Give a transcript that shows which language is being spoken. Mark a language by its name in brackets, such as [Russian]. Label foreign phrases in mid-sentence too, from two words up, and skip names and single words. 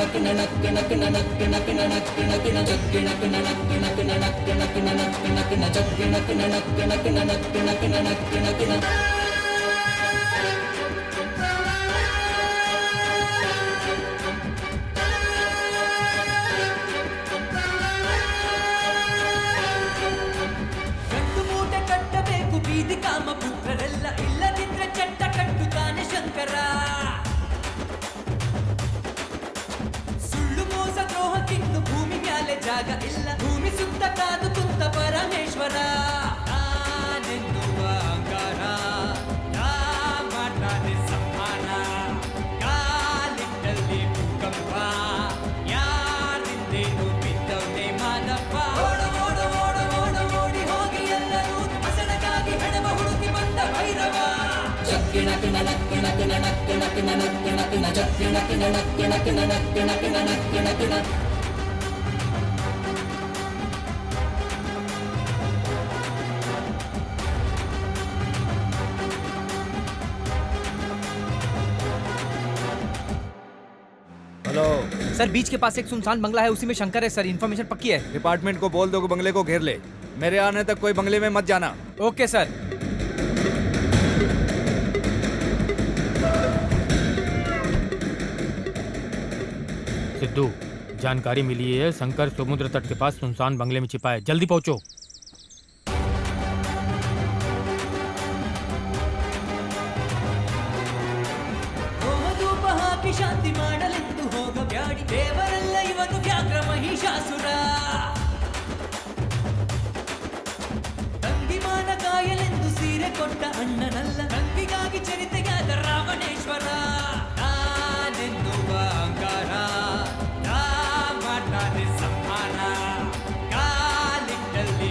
[Kannada] ಕುಣ ನಕ್ಕಣ ಕುಣ ನಕ್ಕಣ ಕುಣ ನಕ್ಕಣ ಕುಣ ಜಗ್ಗಿಣ ಕುಣ ನಕ್ಕಣ ಕುಣ ನಕ್ಕಣ ಕುಣ ನಕ್ಕಣ ಕುಣ ಜಗ್ಗಿಣ ಕುಣ ನಕ್ಕಣ ಕುಣ ನಕ್ಕಣ ಕುಣ ನಕ್ಕಣ ಕುಣ ಬೀದಿ ಕಾಮ ಪುತ್ರರೆಲ್ಲ ಇಲ್ಲದಿದ್ರೆ ಚಟ್ಟ ಕಟ್ಟುತ್ತಾನೆ ಶಂಕರ ಸುಳ್ಳು ಮೋಸ ದ್ರೋಹಕ್ಕಿನ್ನು ಭೂಮಿ ಮ್ಯಾಲೆ ಜಾಗ ಇಲ್ಲ ಭೂಮಿ ಸುತ್ತ ಕಾದು ಕುಂತ ಪರಮೇಶ್ವರ ನಾನೆನ್ನುವ ಅಂಗಾರ ಮಾಡ್ತಾನೆ ಸಂಹಾರ ಕಾಲಿಟ್ಟಲ್ಲಿ ಭೂಕಂಪ ಯಾರಿಂದೇನು ಬಿದ್ದವನೇ ಮಾದಪ್ಪ ಓಡು ಓಡು ಓಡು ಓಡು ಓಡಿ ಹೋಗಿ ಎಲ್ಲರೂ ಹೆಣವ ಹುಡುಕಿ ಬಂದ ಭೈರವ ಜಗ್ಗಿಣ ಕುಣ ನಕ್ಕಣ ಕುಣ ನಕ್ಕಣ ಕುಣ ನಕ್ಕಣ ಕುಣ ಜಗ್ಗಿಣ ಕುಣ ನಕ್ಕಣ ಕುಣ ನಕ್ಕಣ ಕುಣ ನಕ್ಕಣ ಕುಣ [Hindi] हेलो सर बीच के पास एक सुनसान बंगला है, उसी में शंकर है सर। इन्फॉर्मेशन पक्की है। डिपार्टमेंट को बोल दो कि बंगले को घेर ले। मेरे आने तक कोई बंगले में मत जाना। [English] OK sir. [Hindi] सिद्धू, जानकारी मिली है शंकर समुद्र तट के पास सुनसान बंगले में छिपा है, जल्दी पहुंचो। [Kannada] ಶಾಂತಿ ಮಾಡಲೆಂದು ಹೋಗಬ್ಯಾಡಿ ದೇವರೆಲ್ಲ ಇವನು ವ್ಯಾಘ್ರ ಮಹಿಷಾಸುರ ತಂಗಿಮಾನ ಕಾಯಲೆಂದು ಸೀರೆ ಕೊಟ್ಟ ಅಣ್ಣನಲ್ಲ ತಂಗಿಗಾಗಿ ಚರಿತೆಗಾದ ರಾವಣೇಶ್ವರ ನಾನೆನ್ನುವ ಅಂಗಾರ ಮಾಡ್ತಾನೆ ಸಂಹಾರ ಕಾಲಿಟ್ಟಲ್ಲಿ